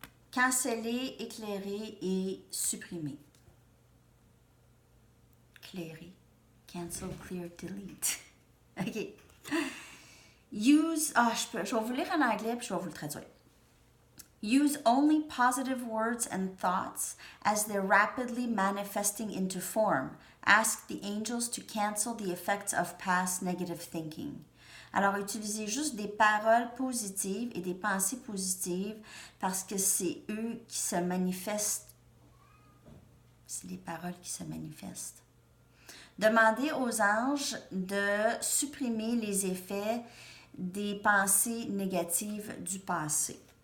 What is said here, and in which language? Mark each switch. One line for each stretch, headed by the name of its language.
French: Canceller, éclairer et supprimer.
English: Éclairer. Cancel, clear, delete. OK. Use...
French: je vais vous lire en anglais puis je vais vous le traduire.
English: Use only positive words and thoughts as they're rapidly manifesting into form. Ask the angels to cancel the effects of past negative thinking.
French: Alors, utilisez juste des paroles positives et des pensées positives parce que c'est eux qui se manifestent. C'est des paroles qui se manifestent. Demandez aux anges de supprimer les effets des pensées négatives du passé.